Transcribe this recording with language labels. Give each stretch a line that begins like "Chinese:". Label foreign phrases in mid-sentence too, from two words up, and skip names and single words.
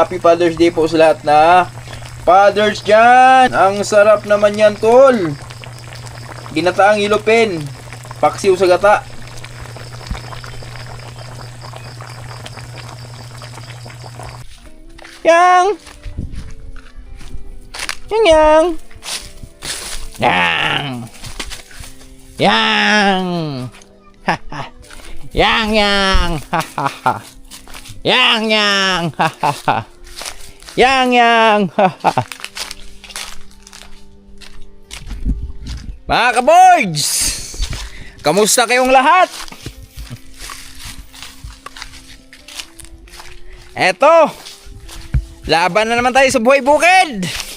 English: Happy Father's Day
Filipino: po sa lahat na fathers dyan. Ang sarap naman yan, tol. Ginataang ilopin. Paksiw sa gata. Yang! Yang! Yang! Yang! Haha! Yang! Yang! Hahaha! Yang! Yang! Hahaha! Yang! Yang! Hahaha! Mga kaboys! Kamusta kayong lahat? Eto! Laban na naman tayo sa buhay bukid!